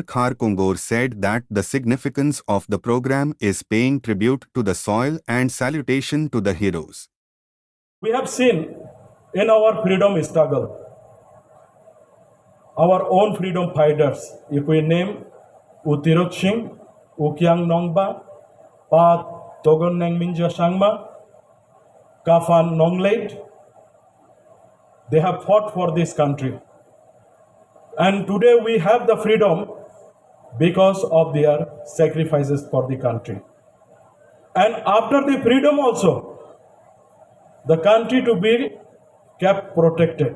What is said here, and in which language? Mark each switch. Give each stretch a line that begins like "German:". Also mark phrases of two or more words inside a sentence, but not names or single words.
English: Kharkongor, said that the significance of the program is paying tribute to the soil and salutation to the heroes. We have seen in our freedom struggle, our own freedom fighters, if we name Utirot Singh, Ukyang Nongba, Pa Togon Nangminja Sangma, Kafan Nongleit, they have fought for this country. And today we have the freedom because of their sacrifices for the country. And after the freedom also, the country to be kept protected.